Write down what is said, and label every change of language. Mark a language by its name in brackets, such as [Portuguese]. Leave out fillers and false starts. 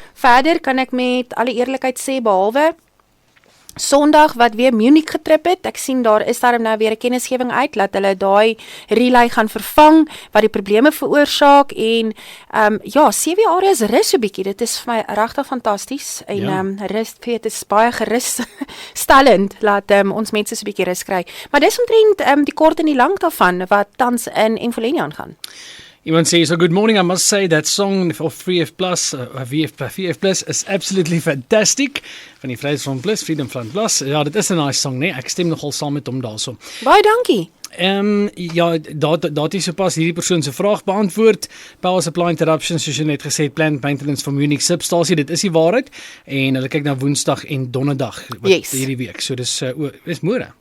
[Afrikaans] Verder kan ek met alle eerlikheid sê behalwe Sondag wat weer Munich getrip het, ek sien daar is daar nou weer 'n kennisgewing uit, dat hulle daai relay gaan vervang, wat die probleme veroorsaak, en CWA is rus so bietjie, dit is vir my regtig fantasties, en rus, dit is baie gerusstellend, laat ons mense so bietjie rus kry, maar dis omtrent die kort en die lank daarvan, wat tans in Mfleni aangaan. Iemand [English] says, so good morning, I must say that song of VF Plus is absolutely fantastic. [Afrikaans] Van die Vryheidsfront Plus, Freedom Front Plus. Ja, dit is 'n nice song, nee. Ek stem nogal saam met hom daarso. Baie dankie. Ja, daar is sopas hierdie persoon se vraag beantwoord. [English] Power supply interruption, [Afrikaans] soos jy net gesê het, [English] planned maintenance [Afrikaans] van Munich substasie, dit is die waarheid. En hulle kyk na Woensdag en Donderdag hierdie week. So dis môre.